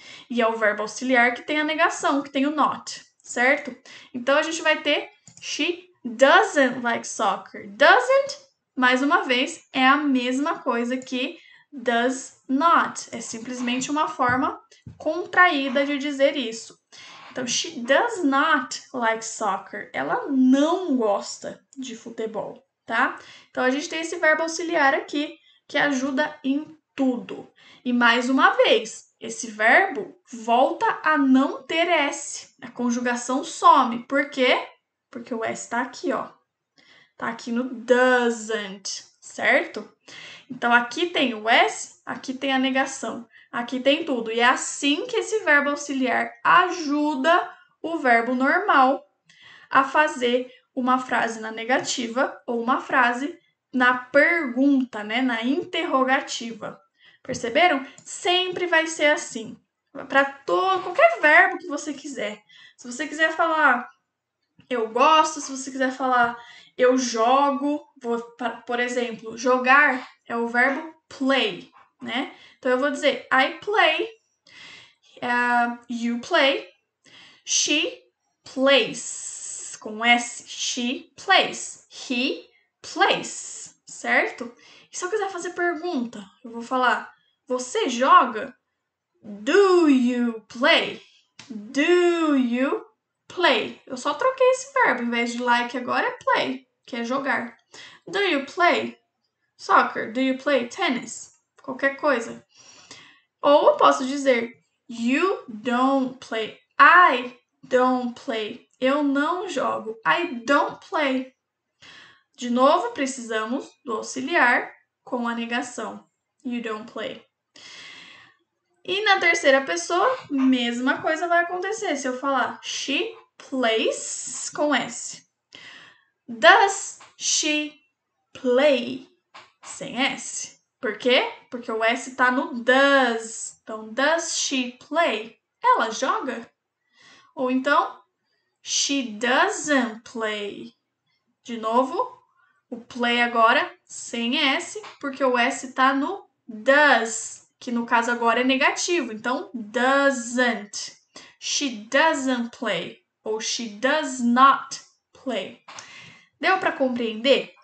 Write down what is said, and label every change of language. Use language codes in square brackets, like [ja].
[pt] E é o verbo auxiliar que tem a negação, que tem o not, certo? Então, a gente vai ter [en] she doesn't like soccer. Doesn't, [pt] mais uma vez, é a mesma coisa que [en] does not. [pt] É simplesmente uma forma contraída de dizer isso. Então, [en] she does not like soccer. [pt] Ela não gosta de futebol, tá? Então, a gente tem esse verbo auxiliar aqui que ajuda em tudo. E mais uma vez, esse verbo volta a não ter S. A conjugação some. Por quê? Porque o S tá aqui, ó. Tá aqui no doesn't, certo? Então, aqui tem o S, aqui tem a negação. Aqui tem tudo. E é assim que esse verbo auxiliar ajuda o verbo normal a fazer uma frase na negativa ou uma frase na pergunta, né? Na interrogativa. Perceberam? Sempre vai ser assim. Para qualquer verbo que você quiser. Se você quiser falar eu gosto, se você quiser falar eu jogo, por exemplo, jogar é o verbo play, né? Então eu vou dizer [en] I play, you play, she plays, [pt] com S, [en] she plays, he plays, [pt] certo? E se eu quiser fazer pergunta, eu vou falar você joga? [en] Do you play? Do you play? [pt] Eu só troquei esse verbo, em vez de like agora é play, que é jogar. [en] Do you play soccer? Do you play tennis? [pt] Qualquer coisa. Ou eu posso dizer [en] you don't play. I don't play. [pt] Eu não jogo. [en] I don't play. [pt] De novo, precisamos do auxiliar com a negação. [en] You don't play. [pt] E na terceira pessoa, mesma coisa vai acontecer. Se eu falar [en] she plays [pt] com S. [en] Does she play [pt] sem S? Por quê? Porque o S tá no does. Então, [en] does she play? [pt] Ela joga? Ou então, [en] she doesn't play. [pt] De novo, o play agora sem S, porque o S tá no does, que no caso agora é negativo. Então, [en] doesn't. She doesn't play. Ou she does not play. Deu para compreender?